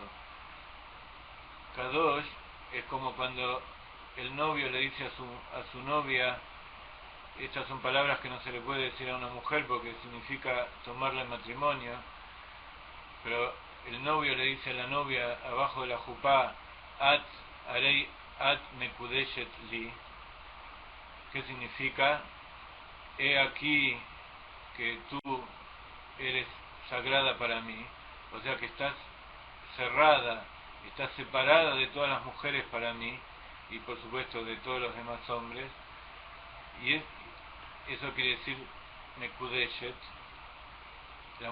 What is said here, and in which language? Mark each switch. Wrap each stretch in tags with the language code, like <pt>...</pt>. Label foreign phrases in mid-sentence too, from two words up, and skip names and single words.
<es>Kadosh es como cuando el novio le dice a su novia, estas son palabras que no se le puede decir a una mujer porque significa tomarla en matrimonio, pero el novio le dice a la novia abajo de la jupá,</es> <he>את הרי את מקודשת לי,</he> <es>que significa, he aquí que tú eres sagrada para mí, o sea que estás cerrada, estás separada de todas las mujeres para mí, y por supuesto de todos los demás hombres, y eso quiere decir Mekudeshet, la</es>